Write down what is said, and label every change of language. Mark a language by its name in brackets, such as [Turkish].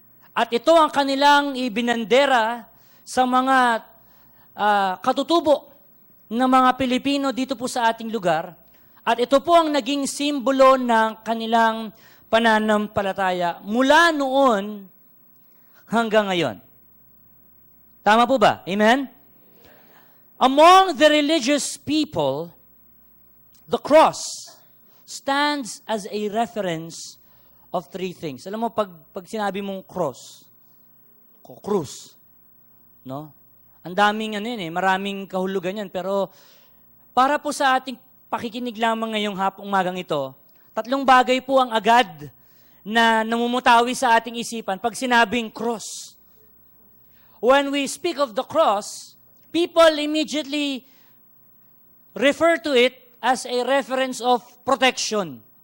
[Filipino] At ito ang kanilang ibinandera sa mga katutubo ng mga Pilipino dito po sa ating lugar. At ito po ang naging simbolo ng kanilang pananampalataya mula noon hanggang ngayon. Tama po ba? Amen? [English] Among the religious people, the cross stands as a reference of three things. [Filipino] Alam mo, pag sinabi mong cross, krus, no? Ang daming maraming kahulugan yan. Pero para po sa ating pakikinig lamang ngayong umagang ito, tatlong bagay po ang agad na namumutawi sa ating isipan pag sinabing cross. [English] When we speak of the cross, people immediately refer to it as a reference of protection.